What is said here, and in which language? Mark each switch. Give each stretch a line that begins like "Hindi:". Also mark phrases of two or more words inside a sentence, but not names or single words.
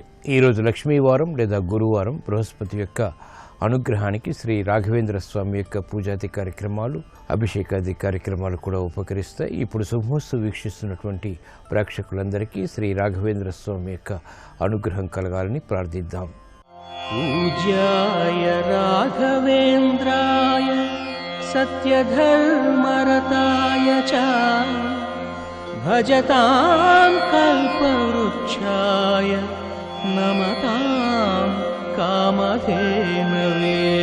Telugu: ఈరోజు లక్ష్మీవారం లేదా గురువారం. బృహస్పతి యొక్క అనుగ్రహానికి శ్రీ రాఘవేంద్ర స్వామి యొక్క పూజాది కార్యక్రమాలు, అభిషేకాది కార్యక్రమాలు కూడా ఉపకరిస్తాయి. ఇప్పుడు శుభమస్తు వీక్షిస్తున్నటువంటి ప్రేక్షకులందరికీ శ్రీ రాఘవేంద్ర స్వామి యొక్క అనుగ్రహం కలగాలని ప్రార్థిద్దాం.
Sanskrit: पूज्याय राघवेन्द्राय सत्यधर्मरताय च भजतां कल्पवृक्षाय नमतां कामधेनवे।